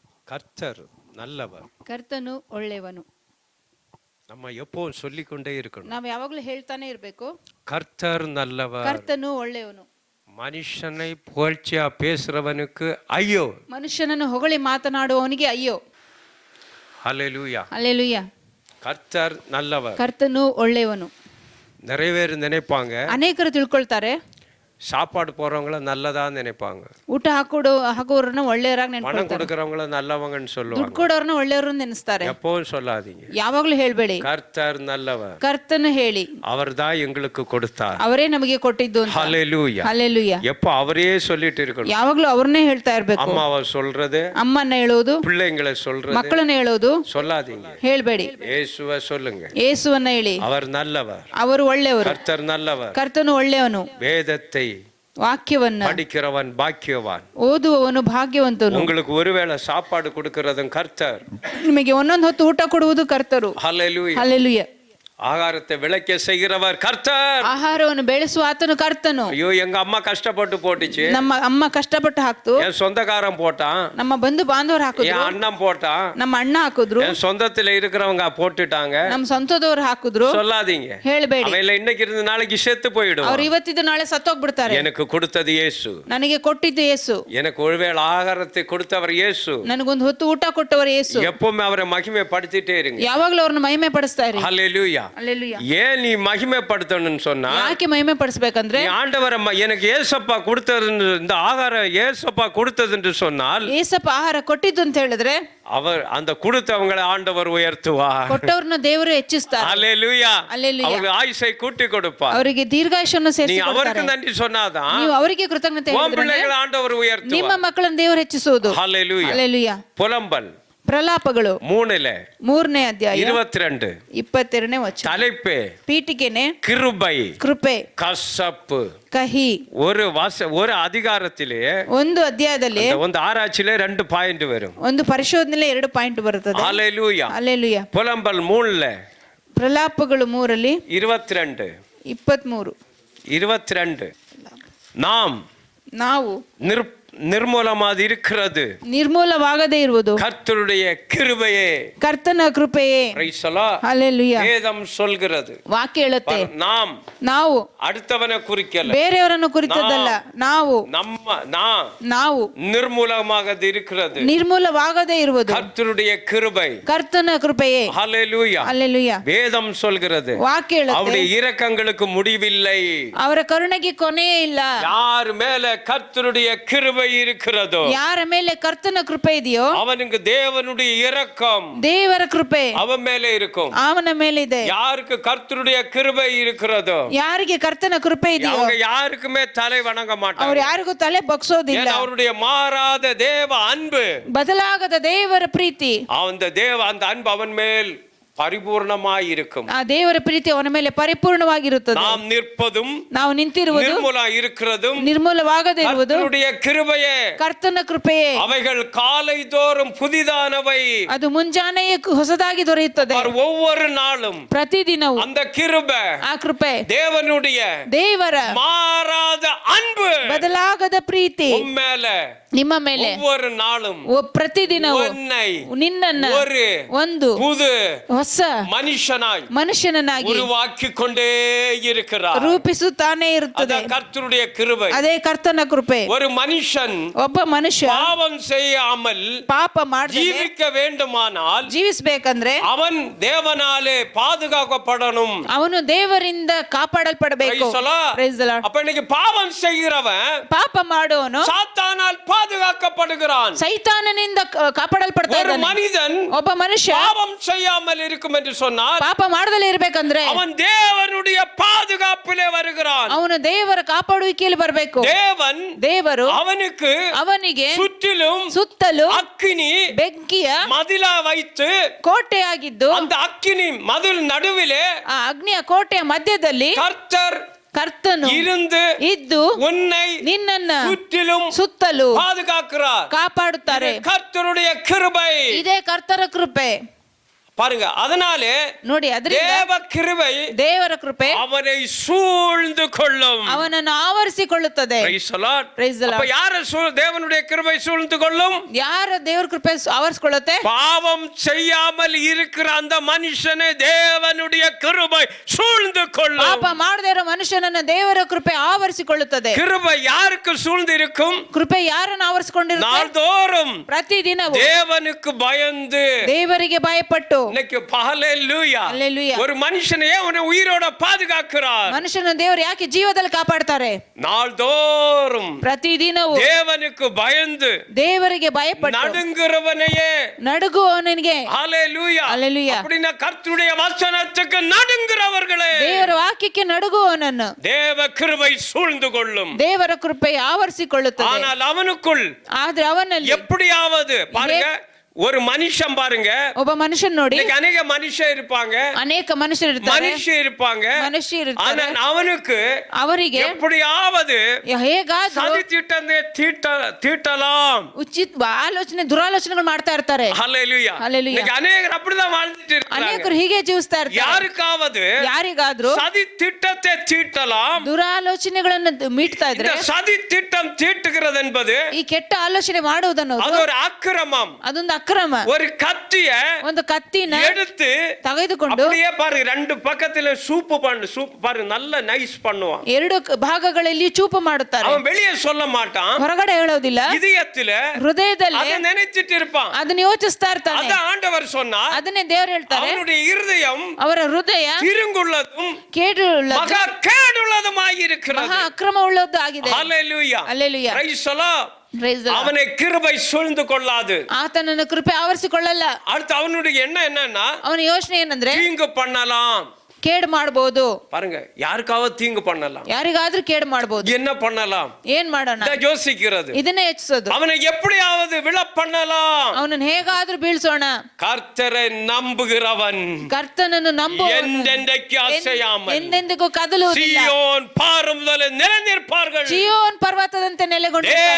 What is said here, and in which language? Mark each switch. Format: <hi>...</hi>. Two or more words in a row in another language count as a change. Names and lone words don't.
<ta>கர்த்தர் நல்லவர்.</ta> <kn>ಕರ್ತನು ಒಳ್ಳೆಯವನು.</kn> <ta>நம்ம எப்பவும் சொல்லிக்கொண்டே இருக்கணும்,</ta> <kn>ನಾವು ಯಾವಾಗಲೂ ಹೇಳ್ತಾನೆ ಇರಬೇಕು,</kn> <ta>கர்த்தர் நல்லவர்.</ta> <kn>ಕರ್ತನು ಒಳ್ಳೆಯವನು.</kn> <ta>மனுஷனை புகழ்ச்சியா பேசுறவனுக்கு ஐயோ.</ta> <kn>ಮನುಷ್ಯನನ್ನು ಹೊಗಳಿ ಮಾತನಾಡುವವನಿಗೆ ಅಯ್ಯೋ.</kn> <ta>ஹல்லேலூயா.</ta> <kn>ಹಲ್ಲೆಲೂಯಾ.</kn> <ta>கர்த்தர் நல்லவர்.</ta> <kn>ಕರ್ತನು ಒಳ್ಳೆಯವನು.</kn> <ta>நிறைய பேர் நினைப்பாங்க,</ta> <kn>ಅನೇಕರು ತಿಳ್ಕೊಳ್ತಾರೆ,</kn> <ta>சாப்பாடு போறவங்கள நல்லதா நினைப்பாங்க,</ta> <kn>ಊಟ ಹಾಕೋರನ್ನ ಒಳ್ಳೆಯವರಾಗಿ</kn> <ta>பணம்</ta> <kn>ನೆನ್ಕೊಳ್ತಾರೆ,</kn> <ta>கொடுக்கறவங்கள நல்லவங்கன்னு</ta> <kn>ದುಡ್ಡು</kn> <ta>சொல்லுவாங்க.</ta> <kn>ಕೊಡೋರನ್ನ ಒಳ್ಳೆಯವರು ನೆನೆಸ್ತಾರೆ.</kn> <ta>எப்பவும் சொல்லாதீங்க,</ta> <kn>ಯಾವಾಗ್ಲೂ ಹೇಳ್ಬೇಡಿ,</kn> <ta>கர்த்தர் நல்லவர்,</ta> <kn>ಕರ್ತನು ಹೇಳಿ,</kn> <ta>அவர்தான் எங்களுக்கு கொடுத்தார்.</ta> <kn>ಅವರೇ ನಮಗೆ ಕೊಟ್ಟಿದ್ದು ಅಂತ.</kn> <ta>ஹல்லேலூயா.</ta> <kn>ಹಲ್ಲೆಲೂಯಾ.</kn> <ta>எப்ப அவரே சொல்லிட்டு இருக்கணும்.</ta> <kn>ಯಾವಾಗ್ಲೂ ಅವ್ರನ್ನೇ ಹೇಳ್ತಾ ಇರ್ಬೇಕು.</kn> <ta>அம்மாவை சொல்றது,</ta> <kn>ಅಮ್ಮನ್ನ ಹೇಳೋದು,</kn> <ta>பிள்ளைங்களை சொல்றது</ta> <kn>ಮಕ್ಕಳನ್ನ ಹೇಳೋದು</kn> <ta>சொல்லாதீங்க.</ta> <kn>ಹೇಳ್ಬೇಡಿ.</kn> <ta>இயேசுவை சொல்லுங்க,</ta> <kn>ಯೇಸುವನ್ನ ಹೇಳಿ,</kn> <ta>அவர் நல்லவர்,</ta> <kn>ಅವರು ಒಳ್ಳೆಯವರು,</kn> <ta>கர்த்தர் நல்லவர்.</ta> <kn>ಕರ್ತನು ಒಳ್ಳೆಯವನು.</kn> <ta>வேதத்தை</ta> <kn>ವಾಕ್ಯವನ್ನ</kn> <ta>படிக்கிறவன் பாக்கியவான்.</ta> <kn>ಓದುವವನು ಭಾಗ್ಯವಂತನು.</kn> <ta>உங்களுக்கு ஒருவேளை சாப்பாடு கொடுக்கிறதும் கர்த்தர்.</ta> <kn>ನಿಮಗೆ ಒಂದೊಂದು ಹೊತ್ತು ಊಟ ಕೊಡುವುದು ಕರ್ತರು.</kn> <ta>ஹல்லேலூயா.</ta> <kn>ಹಲ್ಲೆಲೂಯಾ.</kn> <ta>ஆகாரத்தை விளைக்க செய்கிறவர் கர்த்தர்.</ta> <kn>ಆಹಾರವನ್ನು ಬೆಳೆಸುವ ಆತನು ಕರ್ತನು.</kn> <ta>ஐயோ, எங்க அம்மா கஷ்டப்பட்டு போட்டுச்சு,</ta> <kn>ನಮ್ಮ ಅಮ್ಮ ಕಷ್ಟಪಟ್ಟು ಹಾಕ್ತು,</kn> <ta>என் சொந்தக்காரன் போட்டான்,</ta> <kn>ನಮ್ಮ ಬಂಧು ಬಾಂಧವರು ಹಾಕಿದ್ರು,</kn> <ta>என் அண்ணன் போட்டான்,</ta> <kn>ನಮ್ಮ ಅಣ್ಣ ಹಾಕಿದ್ರು,</kn> <ta>என் சொந்தத்துல இருக்கிறவங்க போட்டுட்டாங்க.</ta> <kn>ನಮ್ಮ ಸ್ವಂತದವ್ರು ಹಾಕಿದ್ರು.</kn> <ta>சொல்லாதீங்க,</ta> <kn>ಹೇಳ್ಬೇಡಿ.</kn> <ta>அவன் இன்னைக்கு இருந்து நாளைக்கு செத்து போயிடும்.</ta> <kn>ಅವ್ರು ಇವತ್ತಿದ್ದು ನಾಳೆ ಸತ್ತೋಗ್ಬಿಡ್ತಾರೆ.</kn> <ta>எனக்கு கொடுத்தது இயேசு,</ta> <kn>ನನಗೆ ಕೊಟ್ಟಿದ್ದು ಯೇಸು.</kn> <ta>எனக்கு ஒருவேளை ஆகாரத்தை கொடுத்தவர் இயேசு.</ta> <kn>ನನಗೊಂದು ಹೊತ್ತು ಊಟ ಕೊಟ್ಟವರು ಯೇಸು.</kn> <ta>எப்பவுமே அவரை மகிமைப்படுத்திட்டே இருங்க.</ta> <kn>ಯಾವಾಗ್ಲೂ ಅವ್ರನ್ನ ಮಹಿಮೆ ಪಡಿಸ್ತಾ ಇರಿ.</kn> <ta>ஹல்லேலூயா.</ta> <kn>ಹಲ್ಲೆಲೂಯಾ.</kn> <ta>ஏன் நீ மகிமைப்படுத்தணும்னு சொன்னா,</ta> <kn>ಯಾಕೆ ಮಹಿಮೆ ಪಡಿಸ್ಬೇಕಂದ್ರೆ,</kn> <ta>நீ ஆண்டவரை எனக்கு ஏசப்பா கொடுத்தது, இந்த ஆகாரம் ஏசப்பா கொடுத்தது என்று சொன்னால்,</ta> <kn>ಏಸಪ್ಪ ಆಹಾರ ಕೊಟ್ಟಿದ್ದು ಅಂತ ಹೇಳಿದ್ರೆ,</kn> <ta>அவர் அந்த கொடுத்தவங்களை ஆண்டவர் உயர்த்துவார்.</ta> <kn>ಕೊಟ್ಟವ್ರನ್ನ ದೇವರು ಹೆಚ್ಚಿಸ್ತಾರೆ.</kn> <ta>ஹல்லேலூயா.</ta> <kn>ಹಲ್ಲೆಲೂಯಾ.</kn> <ta>அவருக்கு ஆயுசை கூட்டி கொடுப்பார்.</ta> <kn>ಅವರಿಗೆ ದೀರ್ಘಾಯುಷ್ಯವನ್ನು</kn> <ta>நீ</ta> <kn>ಸೇರಿಸಿ</kn> <ta>அவருக்கு</ta> <kn>ಕೊಡ್ತಾರೆ.</kn> <ta>நன்றி சொன்னாதான்</ta> <kn>ನೀವು ಅವರಿಗೆ ಕೃತಜ್ಞತೆ</kn> <ta>உன்</ta> <kn>ಹೇಳಿದ್ರೆ</kn> <ta>பிள்ளைகளை ஆண்டவர்</ta> <kn>ನಿಮ್ಮ</kn> <ta>உயர்த்துவார்.</ta> <kn>ಮಕ್ಕಳನ್ನು ದೇವರು ಹೆಚ್ಚಿಸುವುದು.</kn> <ta>ஹல்லேலூயா.</ta> <kn>ಹಲ್ಲೆಲೂಯಾ.</kn> <ta>புலம்பல்</ta> <kn>ಪ್ರಲಾಪಗಳು</kn> <ta>3</ta> <kn>3ನೇ ಅಧ್ಯಾಯ</kn> <ta>22</ta> <kn>22ನೇ ವಚನ.</kn> <ta>தலைப்பே</ta> <kn>ಪೀಠಿಕೆನೆ</kn> <ta>கிருபை,</ta> <kn>ಕೃಪೆ,</kn> <ta>கசப்பு.</ta> <kn>ಕಹಿ.</kn> <ta>ஒரு அதிகாரத்திலே,</ta> <kn>ಒಂದು ಅಧ್ಯಾಯದಲ್ಲಿ</kn> <ta>ಒಂದು ஆராய்ச்சியிலே 2 பாயிண்ட் வரும்.</ta> <kn>ಒಂದು ಪರಿಶೋಧನೆಯಲ್ಲಿ 2 ಪಾಯಿಂಟ್ ಬರುತ್ತದೆ.</kn> <ta>ஹல்லேலூயா.</ta> <kn>ಹಲ್ಲೆಲೂಯಾ.</kn> <ta>புலம்பல் 3</ta> <kn>ಪ್ರಲಾಪಗಳು 3ರಲ್ಲಿ</kn> <ta>22</ta> <kn>22</kn> <ta>நாம்</ta> <kn>ನಾವು</kn> <ta>நிர்மூலமாக இருக்கிறது</ta> <kn>ನಿರ್ಮೂಲವಾಗದೇ ಇರುವುದು</kn> <ta>கர்த்தருடைய கிருபையே.</ta> <kn>ಕರ್ತನ ಕೃಪೆಯೇ.</kn> <en>Praise the Lord.</en> <kn>ಹಲ್ಲೆಲೂಯಾ.</kn> <ta>வேதம் சொல்கிறது.</ta> <kn>ವಾಕ್ಯ ಹೇಳುತ್ತೆ,</kn> <ta>நாம்</ta> <kn>ನಾವು</kn> <ta>அடுத்தவனை குறிக்கல,</ta> <kn>ಬೇರೆಯವರನ್ನು ಕುರಿತದ್ದಲ್ಲ, ನಾವು ನಾವು</kn> <ta>நிர்மூலமாக இருக்கிறது</ta> <kn>ನಿರ್ಮೂಲವಾಗದೇ ಇರುವುದು</kn> <ta>கர்த்தருடைய கிருபை.</ta> <kn>ಕರ್ತನ ಕೃಪೆಯೇ.</kn> <ta>ஹல்லேலூயா.</ta> <kn>ಹಲ್ಲೆಲೂಯಾ.</kn> <ta>வேதம் சொல்கிறது,</ta> <kn>ವಾಕ್ಯ ಹೇಳುತ್ತೆ,</kn> <ta>அவருடைய இரக்கங்களுக்கு முடிவில்லை.</ta> <kn>ಅವರ ಕರುಣೆಗೆ ಕೊನೆಯೇ ಇಲ್ಲ.</kn> <ta>யார் மேல கர்த்தருடைய கிருபை இருக்கிறதோ,</ta> <kn>ಯಾರ ಮೇಲೆ ಕರ್ತನ ಕೃಪೆ ಇದೆಯೋ</kn> <ta>அவனுக்கு தேவனுடைய இரக்கம்</ta> <kn>ದೇವರ ಕೃಪೆ</kn> <ta>அவன் மேலே இருக்கும்.</ta> <kn>ಅವನ ಮೇಲೆ ಇದೆ.</kn> <ta>யாருக்கு கர்த்தருடைய கிருபை இருக்கிறதோ,</ta> <kn>ಯಾರಿಗೆ ಕರ್ತನ ಕೃಪೆ ಇದೆಯೋ</kn> <ta>அவங்க யாருக்குமே தலை வணங்க</ta> <kn>ಅವ್ರು</kn> <ta>மாட்டாங்க.</ta> <kn>ಯಾರಿಗೂ ತಲೆ ಬಗ್ಸೋದಿಲ್ಲ.</kn> <ta>ஏன்னா அவருடைய மாறாத தேவ அன்பு,</ta> <kn>ಬದಲಾಗದ ದೇವರ ಪ್ರೀತಿ,</kn> <ta>அந்த அன்பு அவன் மேல் பரிபூர்ணமாய் இருக்கும்.</ta> <kn>ಆ ದೇವರ ಪ್ರೀತಿ ಅವನ ಮೇಲೆ ಪರಿಪೂರ್ಣವಾಗಿರುತ್ತದೆ.</kn> <ta>நாம் நிற்பதும்</ta> <kn>ನಾವು ನಿಂತಿರುವುದು</kn> <ta>நிர்மூல இருக்கிறதும்</ta> <kn>ನಿರ್ಮೂಲವಾಗದೇ ಇರುವುದು</kn> <ta>கர்த்தருடைய கிருபையே.</ta> <kn>ಕರ್ತನ ಕೃಪೆಯೇ.</kn> <ta>அவைகள் காலை தோறும் புதிதானவை,</ta> <kn>ಅದು ಮುಂಜಾನೆಯೇ ಹೊಸದಾಗಿ ದೊರೆಯುತ್ತದೆ.</kn> <ta>ஒவ்வொரு நாளும்</ta> <kn>ಪ್ರತಿದಿನವೂ</kn> <ta>அந்த கிருபை,</ta> <kn>ಆ ಕೃಪೆ,</kn> <ta>தேவனுடைய</ta> <kn>ದೇವರ</kn> <ta>மாறாத அன்பு</ta> <kn>ಬದಲಾಗದ ಪ್ರೀತಿ</kn> <ta>உம்மேல</ta> <kn>ನಿಮ್ಮ ಮೇಲೆ</kn> <ta>ஒவ்வொரு நாளும்</ta> <kn>ಪ್ರತಿದಿನವೂ ನಿನ್ನನ್ನ ಒಂದು</kn> <ta>புது</ta> <kn>ಹೊಸ ಮನುಷ್ಯನನ್ನಾಗಿ</kn> <ta>உருவாக்கி கொண்டே இருக்கிறார்.</ta> <kn>ರೂಪಿಸುತ್ತಾನೆ ಇರುತ್ತದೆ.</kn> <ta>கர்த்தருடைய கிருபை.</ta> <kn>ಅದೇ ಕರ್ತನ ಕೃಪೆ.</kn> <ta>ஒரு மனுஷன்</ta> <kn>ಒಬ್ಬ ಮನುಷ್ಯ</kn> <ta>பாவம் செய்யாமல்</ta> <kn>ಪಾಪ ಮಾಡದೆ</kn> <ta>ஜீவிக்க வேண்டுமானால்</ta> <kn>ಜೀವಿಸಬೇಕಂದ್ರೆ</kn> <ta>அவன் தேவனாலே பாதுகாக்கப்படணும்.</ta> <kn>ಅವನು ದೇವರಿಂದ ಕಾಪಾಡಲ್ಪಡಬೇಕು.</kn> <en>Praise the Lord.</en> <ta>அப்ப இன்னைக்கு பாவம் செய்கிறவன்</ta> <kn>ಪಾಪ ಮಾಡುವವನು</kn> <ta>சாத்தானால் பாதுகாக்கப்படுகிறான்.</ta> <kn>ಸೈತಾನನಿಂದ ಕಾಪಾಡಲ್ಪಡ್ತಾ</kn> <ta>ஒரு</ta> <kn>ಇದ್ದಾನೆ.</kn> <ta>மனிதன்</ta> <kn>ಒಬ್ಬ ಮನುಷ್ಯ</kn> <ta>பாவம் செய்யாமல் இருக்கும் என்று சொன்னால்</ta> <kn>ಪಾಪ ಮಾಡದಲೇ ಇರಬೇಕಂದ್ರೆ</kn> <ta>அவன் தேவனுடைய பாதுகாப்பிலே வருகிறான்.</ta> <kn>ಅವನು ದೇವರ ಕಾಪಾಡುವಿಕೆಯಲ್ಲಿ ಬರಬೇಕು. ದೇವರು ಅವನಿಗೆ ಸುತ್ತಲೂ</kn> <ta>அக்கினி</ta> <kn>ಬೆಂಕಿಯ</kn> <ta>மதிலா வைத்து</ta> <kn>ಕೋಟೆಯಾಗಿದ್ದು,</kn> <ta>அந்த அக்கினி மதில் நடுவிலே</ta> <kn>ಆ ಅಗ್ನಿಯ ಕೋಟೆಯ ಮಧ್ಯದಲ್ಲಿ ಕರ್ತನು ಇದ್ದು</kn> <ta>உன்னை</ta> <kn>ನಿನ್ನನ್ನ</kn> <ta>சுற்றிலும்</ta> <kn>ಸುತ್ತಲೂ</kn> <ta>பாதுகாக்கிறார்.</ta> <kn>ಕಾಪಾಡುತ್ತಾರೆ.</kn> <ta>கர்த்தருடைய கிருபை.</ta> <kn>ಇದೇ ಕರ್ತರ ಕೃಪೆ.</kn> <ta>பாருங்க, அதனாலே</ta> <kn>ನೋಡಿ ಅದರಿಂದ</kn> <ta>தேவ கிருபை</ta> <kn>ದೇವರ ಕೃಪೆ</kn> <ta>அவனை சூழ்ந்து கொள்ளும்.</ta> <kn>ಅವನನ್ನು ಆವರಿಸಿಕೊಳ್ಳುತ್ತದೆ.</kn> <en>Praise the Lord. Praise the Lord.</en> <ta>அப்ப யார தேவனுடைய கிருபை சூழ்ந்து கொள்ளும்?</ta> <kn>ಯಾರ ದೇವರ ಕೃಪೆ ಆವರಿಸಿಕೊಳ್ಳುತ್ತೆ?</kn> <ta>பாவம் செய்யாமல் இருக்கிற அந்த மனுஷனை தேவனுடைய கிருபை சூழ்ந்து கொள்ளும்.</ta> <kn>ಪಾಪ ಮಾಡದೇ ಇರೋ ಮನುಷ್ಯನನ್ನು ದೇವರ ಕೃಪೆ ಆವರಿಸಿಕೊಳ್ಳುತ್ತದೆ.</kn> <ta>கிருபை யாருக்கு சூழ்ந்து இருக்கும்?</ta> <kn>ಕೃಪೆ ಯಾರನ್ನು ಆವರಿಸಿಕೊಂಡಿರುತ್ತೆ?</kn> <ta>நாள்தோறும்</ta> <kn>ಪ್ರತಿದಿನವೂ</kn> <ta>தேவனுக்கு பயந்து,</ta> <kn>ದೇವರಿಗೆ ಭಯಪಟ್ಟು,</kn> <ta>இன்னைக்கு ஹல்லேலூயா, ஹல்லேலூயா, ஒரு மனுஷனை அவனை உயிரோட பாதுகாக்கிறார்.</ta> <kn>ಮನುಷ್ಯನ ದೇವರು ಯಾಕೆ ಜೀವದಲ್ಲಿ ಕಾಪಾಡ್ತಾರೆ?</kn> <ta>நாள்தோறும்</ta> <kn>ಪ್ರತಿದಿನವೂ</kn> <ta>தேவனுக்கு பயந்து</ta> <kn>ದೇವರಿಗೆ ಭಯಪಟ್ಟು</kn> <ta>நடுங்குறவனையே</ta> <kn>ನಡುಗುವವನಿಗೆ</kn> <ta>ஹல்லேலூயா, ஹல்லேலூயா, அப்படின்னா கர்த்தருடைய வசனத்துக்கு நடுங்குறவர்களே</ta> <kn>ದೇವರ ವಾಕ್ಯಕ್ಕೆ ನಡುಗುವವನನ್ನು</kn> <ta>தேவ கிருபை சூழ்ந்து கொள்ளும்.</ta> <kn>ದೇವರ ಕೃಪೆ ಆವರಿಸಿಕೊಳ್ಳುತ್ತದೆ.</kn> <ta>ஆனால் அவனுக்குள்</ta> <kn>ಆದ್ರೆ ಅವನಲ್ಲಿ</kn> <ta>எப்படியாவது பாருங்க, ஒரு மனுஷன் பாருங்க,</ta> <kn>ಒಬ್ಬ ಮನುಷ್ಯನ್ ನೋಡಿ,</kn> <ta>இன்னைக்கு அநேக மனுஷன் இருப்பாங்க,</ta> <kn>ಅನೇಕ ಮನುಷ್ಯರು ಇರ್ತಾರೆ,</kn> <ta>மனுஷன் இருப்பாங்க. ஆனா அவனுக்கு</ta> <kn>ಅವರಿಗೆ</kn> <ta>எப்படியாவது</ta> <kn>ಹೇಗಾದ್ರೂ</kn> <ta>சதி தீட்டலாம்</ta> <kn>ಆಲೋಚನೆ ದುರಾಲೋಚನೆಗಳು ಮಾಡ್ತಾ ಇರ್ತಾರೆ.</kn> <ta>ஹல்லேலூயா. ஹல்லேலூயா. இன்னைக்கு அநேகர் அப்படிதான் வாழ்ந்துட்டு இருக்காங்க.</ta> <kn>ಅನೇಕರು ಹೀಗೆ ಜೀವಿಸ್ತಾ ಇರ್ತಾರೆ.</kn> <ta>யாருக்காவது</ta> <kn>ಯಾರಿಗಾದ್ರೂ</kn> <ta>சதி திட்டத்தை தீட்டலாம்.</ta> <kn>ದುರಾಲೋಚನೆಗಳನ್ನು ಮೀಟ್ತಾ ಇದ್ರೆ,</kn> <ta>இந்த சதி திட்டம் தீட்டுகிறது என்பது</ta> <kn>ಈ ಕೆಟ್ಟ ಆಲೋಚನೆ ಮಾಡುವುದನ್ನು</kn> <ta>அது ஒரு அக்கிரமம்.</ta> <kn>ಅದೊಂದು ಅಕ್ರಮ.</kn> <ta>ஒரு கத்திய</ta> <kn>ಒಂದು ಕತ್ತಿನ</kn> <ta>எடுத்து</ta> <kn>ತೆಗೆದುಕೊಂಡು</kn> <ta>அப்படியே பாருங்க, ரெண்டு பக்கத்துல சூப்பு பாருங்க, நல்ல நைஸ் பண்ணுவான்.</ta> <kn>ಎರಡು ಭಾಗಗಳಲ್ಲಿ ಚೂಪು ಮಾಡುತ್ತಾರೆ.</kn> <ta>அவன் வெளியே சொல்ல மாட்டான்,</ta> <kn>ಹೊರಗಡೆ ಹೇಳೋದಿಲ್ಲ,</kn> <ta>இதயத்துல</ta> <kn>ಹೃದಯದಲ್ಲಿ</kn> <ta>அதை நினைச்சிட்டு இருப்பான்.</ta> <kn>ಅದನ್ನ ಯೋಚಿಸ್ತಾ ಇರ್ತಾನೆ.</kn> <ta>அத ஆண்டவர் சொன்னார்,</ta> <kn>ಅದನ್ನೇ ದೇವರು ಹೇಳ್ತಾರೆ,</kn> <ta>அவனுடைய இருதயம்</ta> <kn>ಅವರ ಹೃದಯ</kn> <ta>திருங்குள்ளதும்</ta> <kn>ಕೇಡುಳ್ಳದ್ದು,</kn> <ta>மகா கேடுள்ளதுமாயிருக்கிறது.</ta> <kn>ಮಹಾ ಅಕ್ರಮ ಉಳ್ಳದ್ದು ಆಗಿದೆ.</kn> <ta>ஹல்லேலூயா.</ta> <kn>ಹಲ್ಲೇಲೂಯಾ.</kn> <en>Praise the Lord. Praise the Lord.</en> <ta>அவனை கிருபை சூழ்ந்து கொள்ளாது.</ta> <kn>ಆತನನ್ನು ಕೃಪೆ ಆವರಿಸಿಕೊಳ್ಳಲ್ಲ.</kn> <ta>அடுத்து அவனுடைய எண்ணம் என்னன்னா,</ta> <kn>ಅವನ ಯೋಚನೆ ಏನಂದ್ರೆ</kn> <ta>தீங்கு பண்ணலாம்.</ta> <kn>ಕೇಡ್ ಮಾಡಬಹುದು.</kn> <ta>பாருங்க, யாருக்காவது தீங்கு பண்ணலாம்,</ta> <kn>ಯಾರಿಗಾದ್ರೂ ಕೇಡ್ ಮಾಡಬಹುದು.</kn> <ta>என்ன பண்ணலாம்,</ta> <kn>ಏನ್ ಮಾಡೋಣ</kn> <ta>இத யோசிக்கிறது.</ta> <kn>ಇದನ್ನೇ ಯೋಚಿಸೋದು.</kn> <ta>அவனை எப்படியாவது விழ பண்ணலாம்.</ta> <kn>ಅವನನ್ನು ಹೇಗಾದ್ರೂ ಬೀಳ್ಸೋಣ.</kn> <ta>கர்த்தரை நம்புகிறவன்</ta> <kn>ಕರ್ತನನ್ನು ನಂಬುವವನು ಎಂದೆಂದಕ್ಕೆ ಅಸೆಯಾமல் ಎಂದೆಂದಿಗೂ ಕದಲುವುದಿಲ್ಲ.</kn> <ta>சீயோன் பாறுமுதலே நிலைநிற்பார்கள்.</ta> <kn>ಚೀಯೋನ್ ಪರ್ವತದಂತೆ ನೆಲೆಗೊಂಡಿರ್ತಾನೆ.</kn>